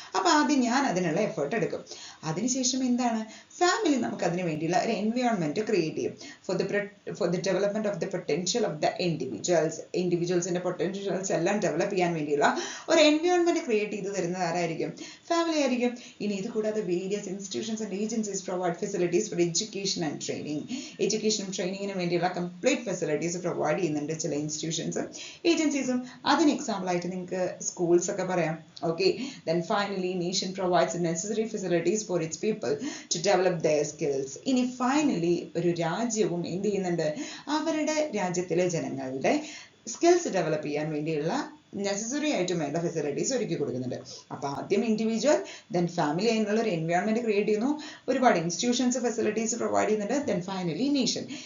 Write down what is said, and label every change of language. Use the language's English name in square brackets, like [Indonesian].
[Malayalam] അപ്പൊ ആദ്യം ഞാൻ അതിനുള്ള എഫേർട്ട് എടുക്കും. അതിനുശേഷം എന്താണ്, ഫാമിലി നമുക്ക് അതിന് വേണ്ടിയുള്ള ഒരു എൻവയോൺമെന്റ് ക്രിയേറ്റ് ചെയ്യും [English] for the development of the potential of the [Malayalam] ഇൻഡിവിജ്വൽസിന്റെ potentials എല്ലാം ഡെവലപ്പ് ചെയ്യാൻ വേണ്ടിയുള്ള ഒരു എൻവയോൺമെന്റ് ക്രിയേറ്റ് ചെയ്ത് തരുന്നത് ആരായിരിക്കും, ഫാമിലി ആയിരിക്കും. ഇനി ഇത് കൂടാതെ [English] Various institutions and agencies provide facilities for education and training. [Malayalam] എഡ്യൂക്കേഷനും ട്രെയിനിങ്ങിന് വേണ്ടിയുള്ള കംപ്ലീറ്റ് ഫെസിലിറ്റീസ് പ്രൊവൈഡ് ചെയ്യുന്നുണ്ട് ചില ഇൻസ്റ്റിറ്റ്യൂഷൻസും ഏജൻസീസും. അതിന് എക്സാമ്പിൾ ആയിട്ട് നിങ്ങൾക്ക് സ്കൂൾസ് ഒക്കെ പറയാം. [English] Okay, then finally nation provides the necessary facilities for its people to develop their skills. [Malayalam] ഇനി ഫൈനലി ഒരു രാജ്യവും എന്ത് ചെയ്യുന്നുണ്ട്, അവരുടെ രാജ്യത്തിലെ ജനങ്ങളുടെ സ്കിൽസ് ഡെവലപ്പ് ചെയ്യാൻ വേണ്ടിയുള്ള നെസസറി ആയിട്ടും വേണ്ട ഫെസിലിറ്റീസ് ഒരുക്കി കൊടുക്കുന്നുണ്ട്. അപ്പോൾ ആദ്യം ഇൻഡിവിജ്വൽ, ദെൻ ഫാമിലി അതിനുള്ള ഒരു എൻവയോൺമെന്റ് ക്രിയേറ്റ് ചെയ്യുന്നു, ഒരുപാട് ഇൻസ്റ്റിറ്റ്യൂഷൻസ് ഫെസിലിറ്റീസ് പ്രൊവൈഡ് ചെയ്യുന്നുണ്ട്, ദെൻ ഫൈനലി നേഷൻ.